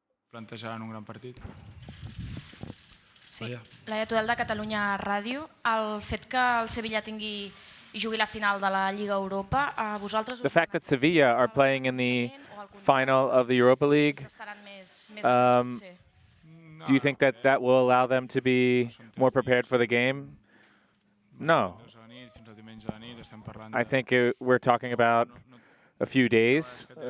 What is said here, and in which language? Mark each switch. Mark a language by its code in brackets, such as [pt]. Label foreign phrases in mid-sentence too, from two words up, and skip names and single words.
[ca] plantejaran un gran partit. Sí, Laia Tudel de Catalunya Ràdio. El fet que el Sevilla tingui i jugui la final de la Lliga Europa, a vosaltres... [en] The fact that Sevilla are playing in the final of the Europa League, do you think that that will allow them to be more prepared for the game? No. I think we're talking about a few days.